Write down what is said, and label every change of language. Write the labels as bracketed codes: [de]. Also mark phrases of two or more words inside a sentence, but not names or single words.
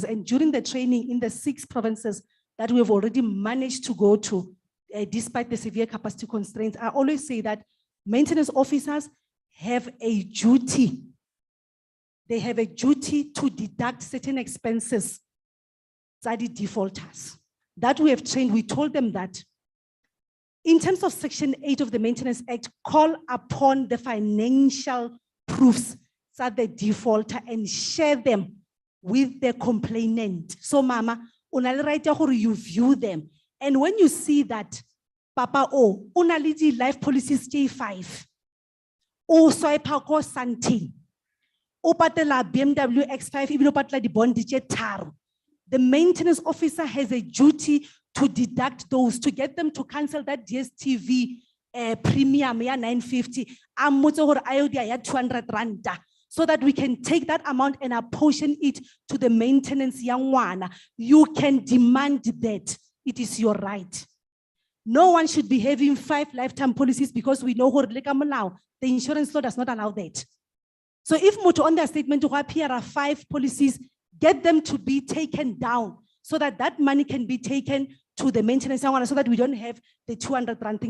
[en] And during the training in the 6 provinces that we have already managed to go to, despite the severe capacity constraints, I always say that maintenance officers have a duty they have a duty to deduct certain expenses, study defaulters. That we have trained, we told them that in terms of Section 8 of the Maintenance Act, call upon the financial proofs that the defaulter and share them with the complainant. [tn] So mama, una le right ya gore [en] you view them. And when you see that, [tn] Papa O, una le di [en] life policies [tn] J5, o swipe ko Santing, o patela BMW X5, even o patela di bond tse tharo. [en] The maintenance officer has a duty to deduct those, to get them to cancel that DSTV premium, [tn] ya 950, ammotse gore a yo dia ya 200 rand, [en] so that we can take that amount and apportion it to the maintenance [tn] ya ngwana. [en] You can demand that. It is your right. No one should be having 5 lifetime policies because we know the insurance law does not allow that. So if Moto on their statement to appear are 5 policies, get them to be taken down so that that money can be taken to the maintenance so that we don't have the 200 rand thing.